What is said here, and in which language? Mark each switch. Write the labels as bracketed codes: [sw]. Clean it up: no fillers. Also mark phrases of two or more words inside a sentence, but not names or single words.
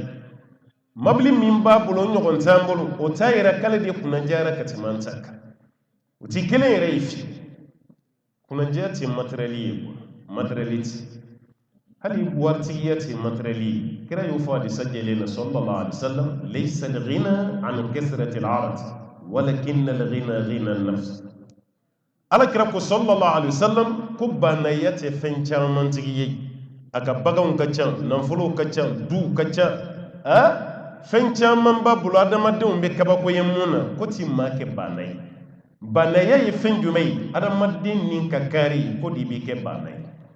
[bm] mabili min b'a bolo ɲɔgɔn t'an bolo o t'a yira k'ale de kunnajɛyara ka tɛmɛ an ta kan o ti kelen yɛrɛ ye fi kunnajɛya tɛ matériel ye matériel tɛ hali waritigiya tɛ matériel ye kira y'o fɔ hadisa jɛlen na [ar] صلى الله عليه وسلم ليس الغنى عن كثرة العرض ولكن الغنى غنى النفس [bm] ala kira ko [ar] صلى الله عليه وسلم [bm] ko banaya tɛ fɛn caman tigi ye a ka baganw ka ca nafolow ka ca du ka ca fɛn caman b'a bolo adamadenw bɛ kabako ye mun na ko ti maa kɛ bana ye banaya ye fɛn jumɛn ye adamaden nin ka kari ko de bɛ kɛ bana ye